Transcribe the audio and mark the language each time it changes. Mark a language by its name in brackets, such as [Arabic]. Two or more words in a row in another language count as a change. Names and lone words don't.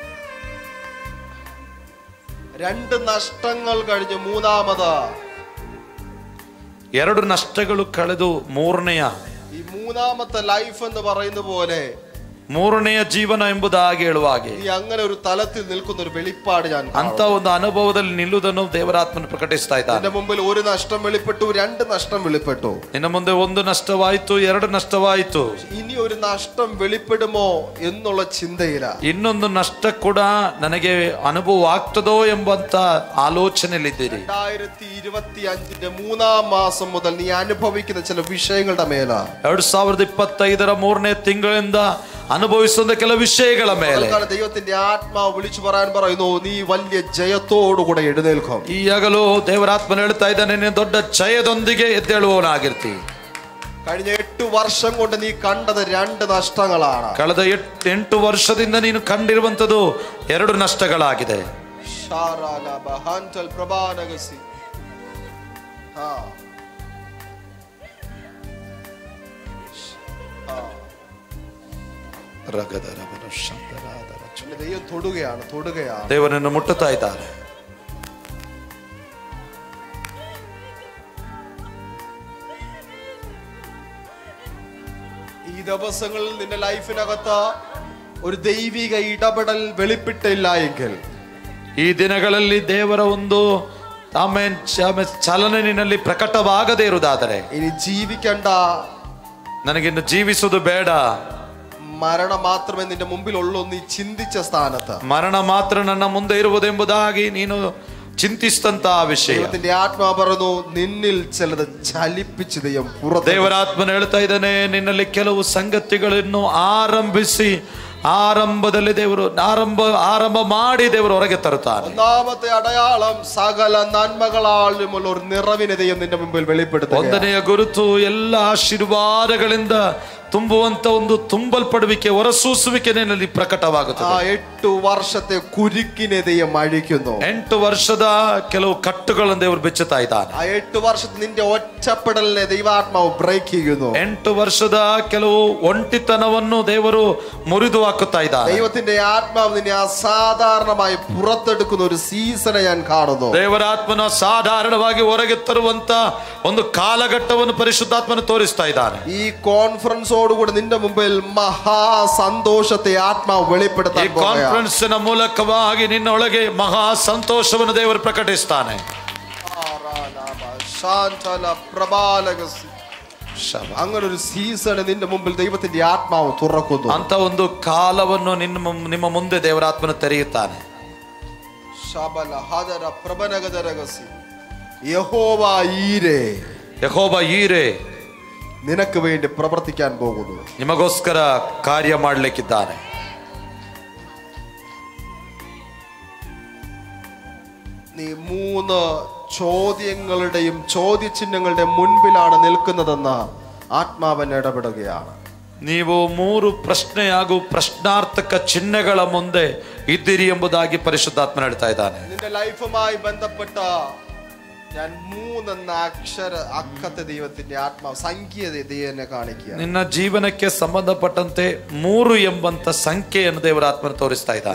[Malayalam] രണ്ട് നഷ്ടങ്ങൾ കഴിഞ്ഞ് മൂന്നാമത് [Kannada] 2 ನಷ್ಟಗಳು ಕಳೆದು ಮೂರನೆಯ [Malayalam] ഈ മൂന്നാമത്തെ ലൈഫ് എന്ന് പറയുന്ന പോലെ [Kannada] ಮೂರನೆಯ ಜೀವನ ಎಂಬುದಾಗಿ ಹೇಳುವಾಗೆ [Malayalam] നീ അങ്ങനെ ഒരു തലത്തിൽ നിൽക്കുന്ന ഒരു വെളിപ്പാട് ഞാൻ [Kannada] ಅಂತ ಒಂದು ಅನುಭವದಲ್ಲಿ ನಿಲ್ಲುವುದನ್ನು ದೇವರಾತ್ಮನು ಪ್ರಕಟಿಸ್ತಾ ಇದ್ದಾನೆ. [Malayalam] നിന്റെ മുമ്പിൽ ഒരു നഷ്ടം വെളിപ്പെട്ടു, 2 നഷ്ടം വെളിപ്പെട്ടു. [Kannada] ನಿನ್ನ ಮುಂದೆ 1 ನಷ್ಟವಾಯಿತು, 2 ನಷ್ಟವಾಯಿತು. [Malayalam] ഇനി ഒരു നഷ്ടം വെളിപ്പെടുമോ എന്നുള്ള ചിന്തയില. [Kannada] ಇನ್ನೊಂದು ನಷ್ಟ ಕೂಡ ನನಗೆ ಅನುಭವ ಆಗ್ತದೋ ಎಂಬಂತ ಆಲೋಚನೆಯಲ್ಲಿದ್ದೀರಿ. [Malayalam] 2025 മൂന്നാം മാസം മുതൽ നീ അനുഭവിക്കുന്ന ചില വിഷയങ്ങളുടെ മേല [Kannada] 2025 3ನೇ ತಿಂಗಳಿಂದ ಅನುಭವಿಸುವ ಕೆಲವು ವಿಷಯಗಳ ಮೇಲೆ [Malayalam] ദൈവത്തിന്റെ ആത്മാവ് വിളിച്ചു പറയാൻ പറയുന്നു, നീ വലിയ ജയത്തോടുകൂടെ എഴുന്നേൽക്കും. [Kannada] ಈ ಹಗಲು ದೇವರಾತ್ಮನ ಹೇಳ್ತಾ ಇದ್ದಾನೆ, ನೀನು ದೊಡ್ಡ ಜಯದೊಂದಿಗೆ ಎದ್ದೇಳುವವನಾಗಿರ್ತಿ. [Malayalam] കഴിഞ്ഞ 8 വർഷം കൊണ്ട് നീ കണ്ടത് 2 നഷ്ടങ്ങളാണ്. [Kannada] ಕಳೆದ 8 ವರ್ಷದಿಂದ ನೀನು ಕಂಡಿರುವಂತದ್ದು 2 ನಷ್ಟಗಳಾಗಿದೆ. [Malayalam] ദൈവം തൊടുകയാണ്. [Kannada] ದೇವರನ್ನು ಮುಟ್ಟುತ್ತಾ ಇದ್ದಾರೆ. [Malayalam] ഈ ദിവസങ്ങളിൽ നിന്റെ ലൈഫിനകത്ത് ഒരു ദൈവിക ഇടപെടൽ വെളിപ്പെട്ടില്ല എങ്കിൽ, [Kannada] ಈ ದಿನಗಳಲ್ಲಿ ದೇವರ ಒಂದು ಚಲನೆ ನಿನ್ನಲ್ಲಿ ಪ್ರಕಟವಾಗದೇ ಇರುವುದಾದರೆ, [Malayalam] ഇനി ജീവിക്കണ്ട, [Kannada] ನನಗಿನ್ನು ಜೀವಿಸುವುದು ಬೇಡ, [Malayalam] മരണം മാത്രമേ നിന്റെ മുമ്പിലുള്ളൂ, നീ ചിന്തിച്ച സ്ഥാനത്ത് [Kannada] ಮರಣ ಮಾತ್ರ ನನ್ನ ಮುಂದೆ ಇರುವುದೆಂಬುದಾಗಿ ನೀನು ಚಿಂತಿಸಿದಂತಹ ವಿಷಯ [Malayalam] ദൈവത്തിന്റെ ആത്മാവ് പറയുന്നു, നിന്നിൽ ചിലത് ചലിപ്പിച്ച് ദൈവം [Kannada] ದೇವರಾತ್ಮನ ಹೇಳ್ತಾ ಇದ್ದಾನೆ, ನಿನ್ನಲ್ಲಿ ಕೆಲವು ಸಂಗತಿಗಳನ್ನು ಆರಂಭಿಸಿ ಆರಂಭದಲ್ಲಿ ದೇವರು ಆರಂಭ ಮಾಡಿ ದೇವರು ಹೊರಗೆ ತರುತ್ತಾರೆ. [Malayalam] ഒന്നാമത്തെ അടയാളം സകല നന്മകളാലുമുള്ള ഒരു നിറവിനെ ദൈവം നിന്റെ മുമ്പിൽ വെളിപ്പെടുത്തുന്നു. [Kannada] 1ನೆಯ ಗುರುತು ಎಲ್ಲ ಆಶೀರ್ವಾದಗಳಿಂದ ತುಂಬುವಂತ ಒಂದು ತುಂಬಲ್ಪಡುವಿಕೆ, ಹೊರಸೂಸುವಿಕೆ ನಿನ್ನಲ್ಲಿ ಪ್ರಕಟವಾಗುತ್ತದೆ. [Malayalam] 8 വർഷത്തെ കുരുക്കിനെ ദൈവം അഴിക്കുന്നു. [Kannada] 8 ವರ್ಷದ ಕೆಲವು ಕಟ್ಟುಗಳನ್ನು ದೇವರು ಬಿಚ್ಚುತ್ತಾ ಇದ್ದಾನೆ. [Malayalam] 8 വർഷത്തെ നിന്റെ ഒറ്റപ്പെടലിനെ ദൈവാത്മാവ് ബ്രേക്ക് ചെയ്യുന്നു. [Kannada] 8 ವರ್ಷದ ಕೆಲವು ಒಂಟಿತನವನ್ನು ದೇವರು ಮುರಿದು ಹಾಕುತ್ತಾ ಇದ್ದಾನೆ. [Malayalam] ദൈവത്തിന്റെ ആത്മാവ് നിന്നെ അസാധാരണമായി പുറത്തെടുക്കുന്ന ഒരു സീസണെ ഞാൻ കാണുന്നു. [Kannada] ದೇವರಾತ್ಮನ ಸಾಧಾರಣವಾಗಿ ಹೊರಗೆ ತರುವಂತ ಒಂದು ಕಾಲಘಟ್ಟವನ್ನು ಪರಿಶುದ್ಧಾತ್ಮನು ತೋರಿಸ್ತಾ ಇದ್ದಾನೆ. [Malayalam] ഈ കോൺഫറൻസ് കൂടെ നിന്റെ മുമ്പിൽ മഹാ സന്തോഷത്തെ ആത്മാവ് വെളിപ്പെടുത്താൻ [Kannada] ಈ ಕಾನ್ಫರೆನ್ಸ್ನ ಮೂಲಕವಾಗಿ ನಿನ್ನೊಳಗೆ ಮಹಾ ಸಂತೋಷವನ್ನು ದೇವರು ಪ್ರಕಟಿಸ್ತಾನೆ. [Malayalam] അങ്ങനെ ഒരു സീസൺ നിന്റെ മുമ്പിൽ ദൈവത്തിന്റെ ആത്മാവ് തുറക്കുന്നു. [Kannada] ಅಂತ ಒಂದು ಕಾಲವನ್ನು ನಿಮ್ಮ ಮುಂದೆ ದೇವರಾತ್ಮನು ತೆರೆಯುತ್ತಾನೆ. [Malayalam] യഹോവ [Kannada] ಈರೆ [Malayalam] നിനക്ക് വേണ്ടി പ്രവർത്തിക്കാൻ പോകുന്നു. [Kannada] ನಿಮಗೋಸ್ಕರ ಕಾರ್ಯ ಮಾಡಲಿಕ್ಕಿದ್ದಾನೆ. [Malayalam] നീ 3 ചോദ്യങ്ങളുടെയും ചോദ്യചിഹ്നങ്ങളുടെ മുൻപിലാണ് നിൽക്കുന്നതെന്ന് ആത്മാവൻ ഇടപെടുകയാണ്. [Kannada] ನೀವು 3 ಪ್ರಶ್ನೆ ಹಾಗೂ ಪ್ರಶ್ನಾರ್ಥಕ ಚಿಹ್ನೆಗಳ ಮುಂದೆ ಇದ್ದೀರಿ ಎಂಬುದಾಗಿ ಪರಿಶುದ್ಧಾತ್ಮನ ಹೇಳ್ತಾ ಇದ್ದಾನೆ. [Malayalam] നിന്റെ ലൈഫുമായി ബന്ധപ്പെട്ട ഞാൻ 3 അക്കത്തെ ദൈവത്തിന്റെ ആത്മാവ് സംഖ്യയെ കാണിക്കുക. [Kannada] ನಿನ್ನ ಜೀವನಕ್ಕೆ ಸಂಬಂಧಪಟ್ಟಂತೆ 3 ಎಂಬಂತ ಸಂಖ್ಯೆಯನ್ನು ದೇವರಾತ್ಮನ ತೋರಿಸ್ತಾ ಇದ್ದಾನೆ.